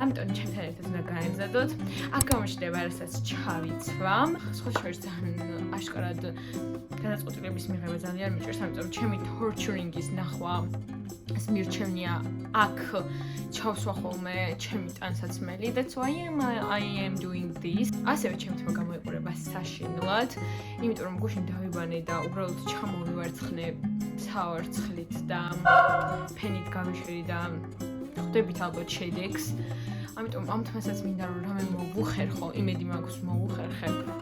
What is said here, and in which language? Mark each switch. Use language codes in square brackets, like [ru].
[ka] ამიტომ ჩემთან ერთად უნდა გაემზადოთ. აქ გამოჩნდება რასაც ჩავიცვამ. სხვა შორის ძალიან აშკარად გადაწყვეტილების მიღება ძალიან მიჭირს, ამიტომ ჩემი torturing-ის ნახვა ეს მირჩევნია აქ ჩავსვა ხოლმე ჩემი ტანსაცმელი. [en] That's why I am doing this. [ka] ასევე ჩემ თმა გამოიყურება საშინლად, იმიტომ რომ გუშინ დავიბანე და უბრალოდ ჩამოვივარცხნე სავარცხლით და ფენით გავიშვირი და ხვდებით ალბათ შედეგს. ამიტომ ამ თმასაც მინდა რომ რამე მოვუხერხო, იმედი მაქვს მოვუხერხებ.